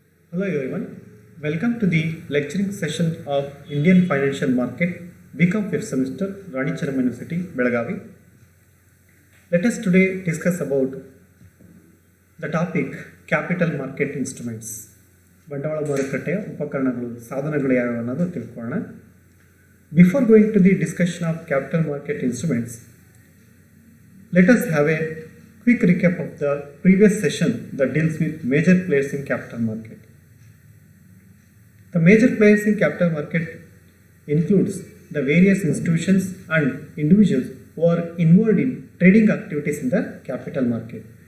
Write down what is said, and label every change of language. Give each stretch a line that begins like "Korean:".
English: Hello everyone, welcome to the lecturing session of Indian Financial Market, BCom 5th semester, Rani Chennamma University, Belagavi. Let us today discuss about the topic capital market instruments.
Kannada: ಬಂಡವಾಳ ಮಾರುಕಟ್ಟೆಯ ಉಪಕರಣಗಳು ಸಾಧನಗಳು ಯಾವುವು ಅನ್ನೋದು ತಿಳ್ಕೊಳ್ಳೋಣ.
English: Before going to the discussion of capital market instruments, let us have a quick recap of the previous session that deals with major players in capital market. The major players in capital market includes the various institutions and individuals who are involved in trading activities in the capital market.